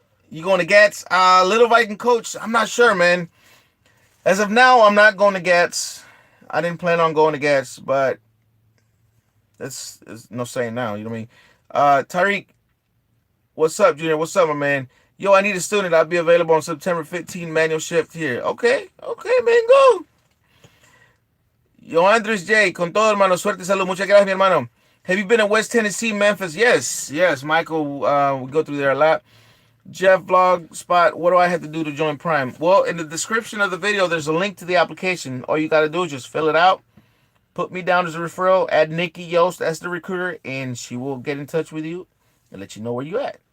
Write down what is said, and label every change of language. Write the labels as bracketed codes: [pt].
[en] You going to GATS? Little Viking coach, I'm not sure, man. As of now, I'm not going to GATS. I didn't plan on going to GATS, but that's no saying now. You know what I mean? Tariq, what's up, Junior? What's up, my man? Yo, I need a student. I'll be available on September 15, manual shift here. Okay, man, go. [es] Yo, Andres J, con todo, hermano. Suerte, salud. Muchas gracias, mi hermano. [en] Have you been in West Tennessee, Memphis? Yes, Michael. We go through there a lot. Jeff Vlog Spot, what do I have to do to join Prime? Well, in the description of the video, there's a link to the application. All you got to do is just fill it out. Put me down as a referral. Add Nikki Yost as the recruiter, and she will get in touch with you and let you know where you at.